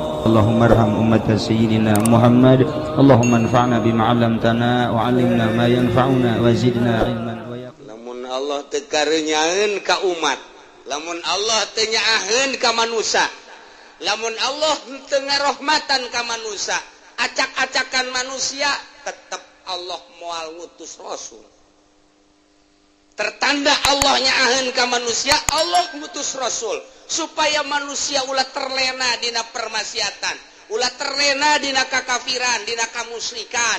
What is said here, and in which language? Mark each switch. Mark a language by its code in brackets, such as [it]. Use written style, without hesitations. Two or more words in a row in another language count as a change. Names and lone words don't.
[ar] اللهم ارحم أمة سيدنا محمد. اللهم انفعنا بما علمتنا وعلمنا ما ينفعنا وزدنا علما ويقين. [su] Lamun Allah teu kareunyaeun ka umat, lamun Allah teu nyaaheun ka manusia, lamun Allah teu ngarahmatan ka manusia, acak-acakan manusia, tetap Allah moal ngutus rasul. Tertanda Allah nyaaheun ka manusia, Allah ngutus rasul supaya manusia ulah terlena dina permaksiatan, ulah terlena dina kakafiran, dina kamusyrikan.